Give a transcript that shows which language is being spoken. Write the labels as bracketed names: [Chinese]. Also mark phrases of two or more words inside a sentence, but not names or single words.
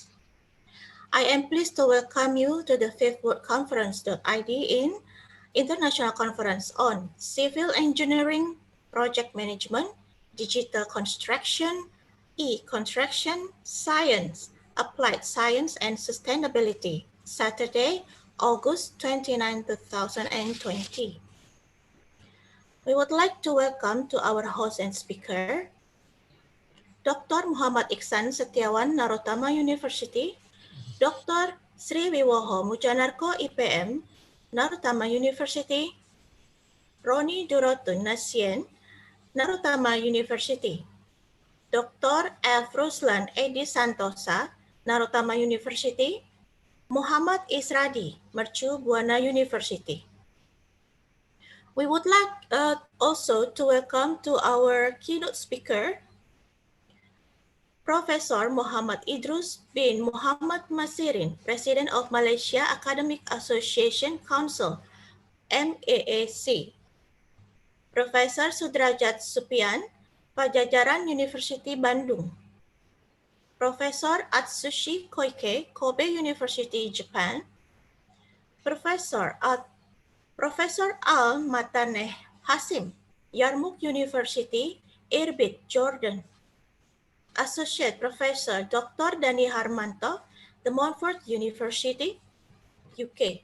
[English] I am pleased to welcome you to the 5th Worldconference.id in International Conference on Civil Engineering, Project Management, Digital Construction, E-Construction, Science, Applied Science and Sustainability, Saturday, August 29, 2020. We would like to welcome to our host and speaker, Dr. Muhammad Iksan Setiawan, Narotama University, Dr. Sri Wiwoho Mujanarko IPM, Narotama University, Roni Durotun Nasien, Narotama University, Dr. F. Ruslan Edi Santosa, Narotama University, Muhammad Isradi, Mercu Buana University. We would like also to welcome to our keynote speaker, Professor Muhammad Idrus bin Muhammad Masirin, President of Malaysia Academic Association Council, MAAC. Profesor Sudrajat Supian, Pajajaran University Bandung. Profesor Atsushi Koike, Kobe University, Japan. Professor Al Mataneh Hasim, Yarmouk University, Irbid, Jordan. Associate Professor Dr. Dani Harmanto, De Montfort University, UK.